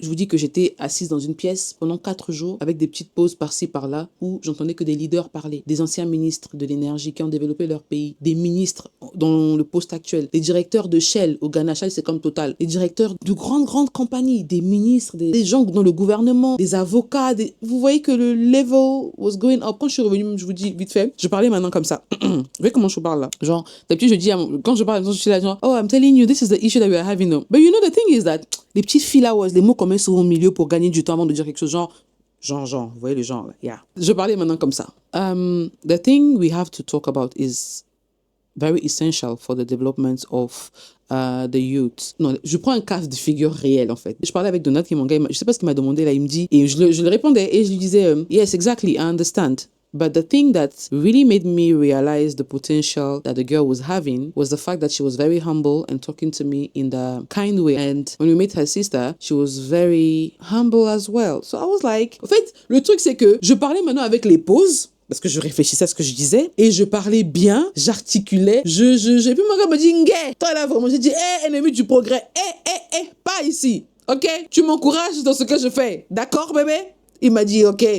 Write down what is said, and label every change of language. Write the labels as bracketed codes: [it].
[fr] Je vous dis que j'étais assise dans une pièce pendant 4 jours avec des petites pauses par-ci par-là où j'entendais que des leaders parler, des anciens ministres de l'énergie qui ont développé leur pays, des ministres dans le poste actuel, des directeurs de Shell au Ghana, Shell c'est comme Total, des directeurs de grandes compagnies, des ministres, des gens dans le gouvernement, des avocats, vous voyez que le [en] level was going up. [fr] Quand je suis revenue, je vous dis vite fait, je parlais maintenant comme ça. Vous voyez comment je parle là? Genre, d'habitude je dis, quand je parle, je suis là genre, [en] oh, I'm telling you, this is the issue that we are having. No. But you know, the thing is that, [fr] les petites filles là, les mots qu'on met souvent au milieu pour gagner du temps avant de dire quelque chose, genre, vous voyez le genre là, yeah. Je parlais maintenant comme ça. [en] The thing we have to talk about is very essential for the development of the youth. [fr] Non, je prends un cas de figure réel en fait. Je parlais avec Donald, qui est mon gars, je sais pas ce qu'il m'a demandé là, il me dit, et je le répondais, et je lui disais, [en] yes, exactly, I understand. But the thing that really made me realize the potential that the girl was having was the fact that she was very humble and talking to me in the kind way. And when we met her sister, she was very humble as well. So I was like, [fr] en fait, le truc c'est que je parlais maintenant avec les pauses, parce que je réfléchissais à ce que je disais, et je parlais bien, j'articulais, j'ai plus mon gars me dit, Ngé, toi là vraiment, j'ai dit, ennemi du progrès, pas ici, ok? Tu m'encourages dans ce que je fais, d'accord bébé? Il m'a dit, ok.